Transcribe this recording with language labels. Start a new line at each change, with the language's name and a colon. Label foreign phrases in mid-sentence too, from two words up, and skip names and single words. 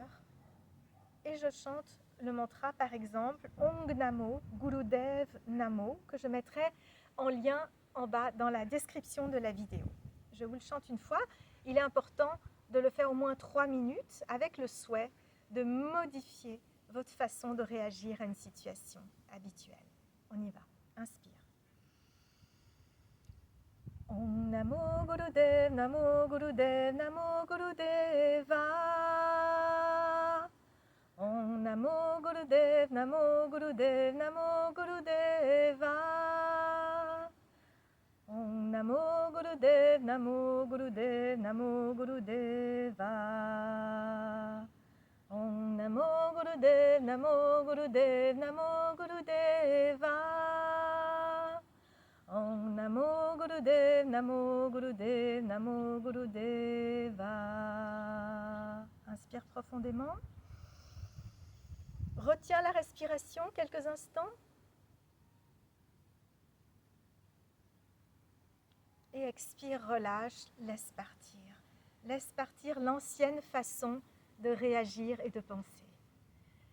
French: Et je chante le mantra, par exemple,
Sanskrit: ओंग नमो, गुरुदेव नमो,
French: que je mettrai en lien en bas dans la description de la vidéo. Je vous le chante une fois. Il est important de le faire au moins 3 minutes avec le souhait de modifier votre façon de réagir à une situation habituelle. On y va. Inspire.
Sanskrit: ॐ नमो गुरुदेव नमो गुरुदेव नमो गुरुदेवा. ॐ नमो गुरुदेव नमो गुरुदेव नमो गुरुदेवा. ॐ नमो गुरुदेव नमो गुरुदेव नमो गुरुदेवा. ॐ नमो गुरुदेव नमो गुरुदेव नमो गुरुदेवा. ॐ नमो गुरुदेव नमो गुरुदेव नमो गुरुदेवा.
French: Inspire profondément. Retiens la respiration quelques instants. Et expire, relâche, laisse partir. Laisse partir l'ancienne façon de réagir et de penser.